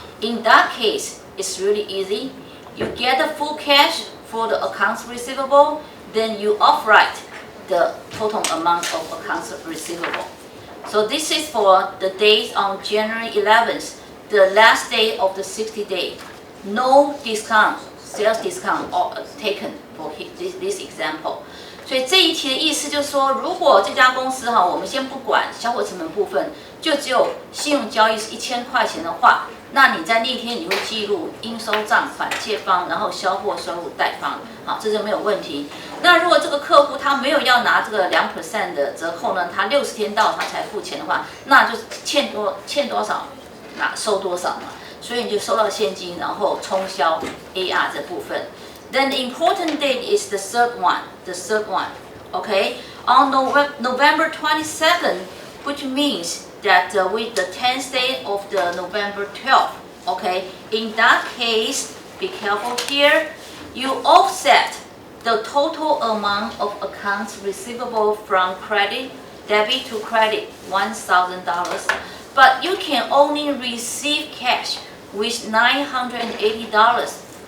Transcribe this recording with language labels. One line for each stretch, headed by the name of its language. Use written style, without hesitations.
English: In that case, it's really easy. You get the full cash for the accounts receivable, then you offwrite the total amount of accounts receivable. So this is for the days on January 11th, the last day of the 60 day. No discount, sales discount taken for this example.
Chinese: 所以这一题的意思就是说，如果这家公司我们先不管销货成本部分，就只有信用交易是1000块钱的话，那你在那天你会记录应收账款借方，然后销货收入贷方，好，这就没有问题。那如果这个客户他没有要拿这个2% 的折扣呢，他60天到他才付钱的话，那就欠多少，收多少嘛。所以你就收到现金，然后冲销 AR 这部分。
English: Then the important date is the third one. Okay, on November 27th, which means that with the 10th day of the November 12th. Okay, in that case, be careful here. You offset the total amount of accounts receivable from debit to credit, $1,000, but you can only receive cash with $980.